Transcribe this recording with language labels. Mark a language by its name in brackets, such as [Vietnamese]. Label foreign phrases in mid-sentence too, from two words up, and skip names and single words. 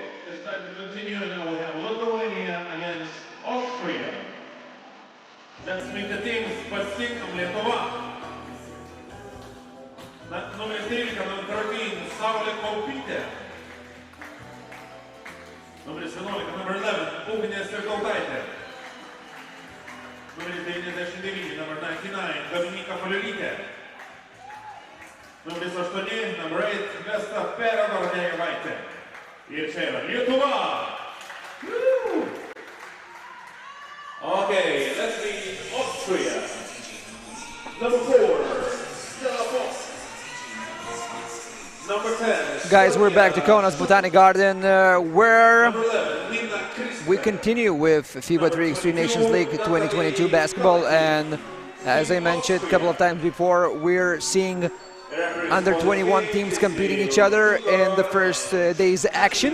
[English] It's time to continue, and now we have Lithuania against Austria. Let's meet the teams. [Lithuanian] Pasiekam Lietuva. Numeris 13, number 13, Saulė Kaupytė. Numeris 11, number 11, Ugnė Sirkautaitė. Numeris 99, number 99, Dominika Paliulytė. Numeris 8, number 8, Vesta Peredornėjevaitė. Ir čia yra Lietuva. Woo! [English] Okay, let's meet Austria. Number 4, Stella Fox. Number 10. Guys, we're back to Kaunas Botanic Garden, where we continue with FIBA 3x3 Nations League 2022 basketball, and as I mentioned a couple of times before, we're seeing under 21 teams competing each other in the first day's action.